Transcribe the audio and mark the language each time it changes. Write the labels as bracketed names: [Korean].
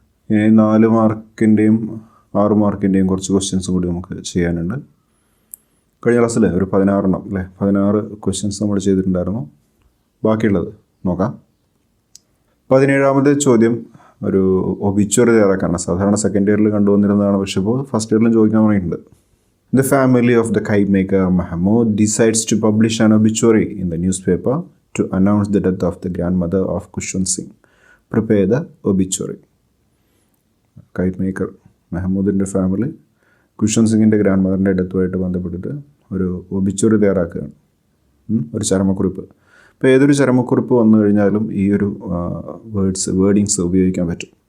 [Malayalam] ഇനി 4 മാർക്കിൻ്റെയും 6 മാർക്കിൻ്റെയും കുറച്ച് ക്വസ്റ്റ്യൻസും കൂടി നമുക്ക് ചെയ്യാനുണ്ട്. കഴിഞ്ഞ ക്ലാസ്സിൽ ഒരു 16 ക്വസ്റ്റ്യൻസ് നമ്മൾ ചെയ്തിട്ടുണ്ടായിരുന്നു. ബാക്കിയുള്ളത് നോക്കാം. 17ാമത്തെ ചോദ്യം ഒരു ഒബിച്വറി തയ്യാറാക്കാണ്. സാധാരണ സെക്കൻഡ് ഇയറിൽ കണ്ടുവന്നിരുന്നതാണ്, പക്ഷേ ഇപ്പോൾ ഫസ്റ്റ് ഇയറിലും ചോദിക്കാൻ പറഞ്ഞിട്ടുണ്ട്. [English] The family of the kite maker Mahmoud decides to publish an obituary in the newspaper to announce the death of the grandmother of Kushwant Singh. Prepare the obituary. [Malayalam] KITE maker മെഹമ്മൂദിൻ്റെ family Khushwant സിംഗിൻ്റെ grand മദറിൻ്റെ ഡെത്തുമായിട്ട് ബന്ധപ്പെട്ടിട്ട് ഒരു obituary തയ്യാറാക്കുകയാണ്, ഒരു ചരമക്കുറിപ്പ്. ഇപ്പോൾ ഏതൊരു ചരമക്കുറിപ്പ് വന്നു കഴിഞ്ഞാലും ഈ ഒരു വേർഡിങ്സ് ഉപയോഗിക്കാൻ പറ്റും.